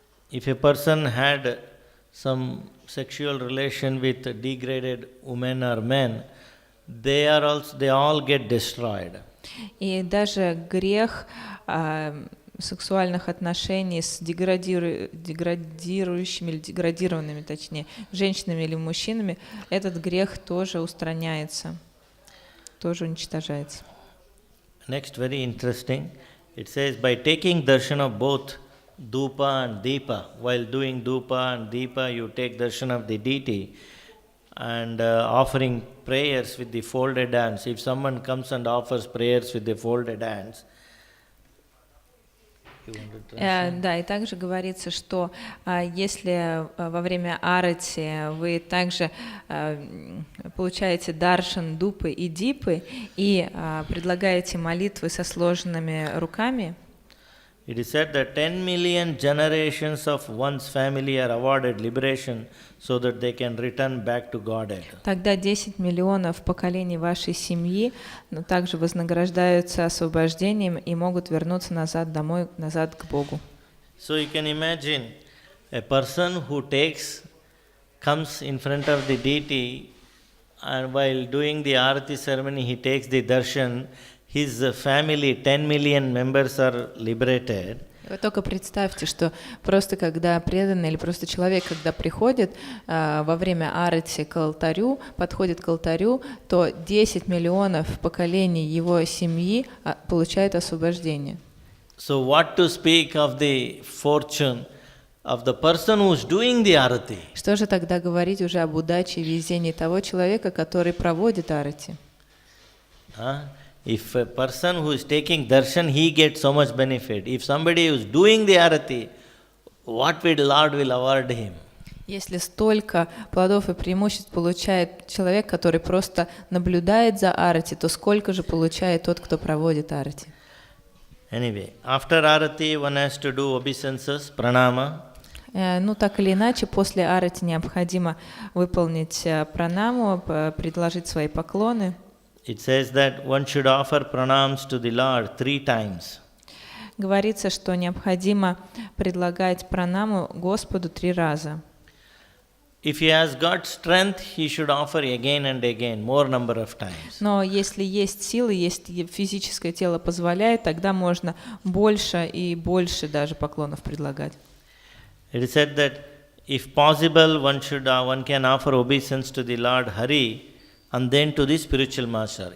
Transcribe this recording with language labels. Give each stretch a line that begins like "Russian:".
English: If a person had some sexual relation with degraded women or men, they all get destroyed.
Russian: И даже грех сексуальных отношений с деградирующими или деградированными, точнее, женщинами или мужчинами, этот грех тоже устраняется, тоже уничтожается.
English: Next, very interesting. It says, by taking darshan of both Dhupa and Deepa, while doing Dhupa and Deepa, you take darshan of the deity and offering prayers with the folded hands. If someone comes and offers prayers with the folded hands,
Russian: да, и также говорится, что если во время арати вы также получаете даршан, дупы и дипы и предлагаете молитвы со сложенными руками,
English: it is said that 10 million generations of one's family are awarded liberation so that they can return back to Godhead.
Russian: Тогда 10 миллионов поколений вашей семьи, но также вознаграждаются освобождением и могут вернуться назад домой, назад к Богу.
English: So you can imagine a person who comes in front of the deity, and while doing the arati ceremony he takes the darshan. His family, 10 million members are liberated.
Russian: Вы только представьте, что просто когда преданный или просто человек, когда приходит во время арати к алтарю, подходит к алтарю, то 10 миллионов поколений его семьи получают освобождение.
English: So what to speak of the fortune of the person who is doing the arati?
Russian: Что же тогда говорить уже об удаче и везении того человека, который проводит арати?
English: If a person who is taking darshan, he gets so much benefit. If somebody who is doing the arati, what will Lord will award him?
Russian: Если столько плодов и преимуществ получает человек, который просто наблюдает за арати, то сколько же получает тот, кто проводит арати?
English: Anyway, after arati one has to do obeisances, pranama.
Russian: Ну, так или иначе, после арати необходимо выполнить пранаму, предложить свои поклоны.
English: It says that one should offer pranams to the Lord 3 times.
Russian: Говорится, что необходимо предлагать пранаму Господу 3 раза.
English: If he has got strength, he should offer again and again, more number of times.
Russian: Но если есть силы, если физическое тело позволяет, тогда можно больше и больше даже поклонов предлагать.
English: It is said that if possible, one can offer obeisance to the Lord Hari and then to the spiritual master.